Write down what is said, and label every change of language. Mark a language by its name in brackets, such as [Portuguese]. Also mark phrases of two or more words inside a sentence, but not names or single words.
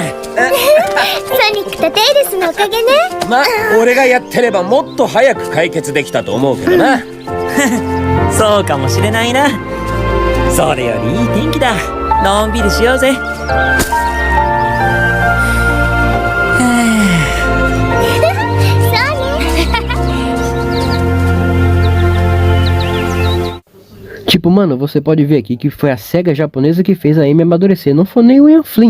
[Japanese] ソニックとテイルスのおかげね。ま、俺がやってればもっと早く解決できたと思うけどな。そうかもしれないな。それよりいい天気だ。のんびりしようぜ。 [Portuguese] Tipo, mano, você pode ver aqui que foi a SEGA japonesa que fez a Amy amadurecer. Não foi nem o Ian Flynn.